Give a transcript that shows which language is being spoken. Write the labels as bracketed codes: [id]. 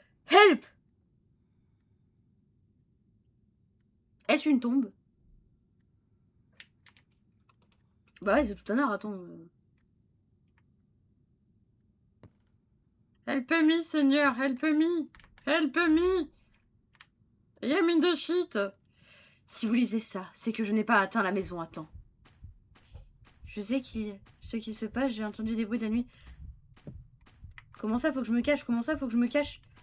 [en] Help! [fr] Est-ce une tombe? Bah ouais, c'est tout un art, attends. [en] Help me, Seigneur, help me. Help me. I'm in the shit. [fr] Si vous lisez ça, c'est que je n'ai pas atteint la maison à temps. Je sais ce qui se passe, j'ai entendu des bruits de la nuit. Comment ça, faut que je me cache? Comment ça, faut que je me cache?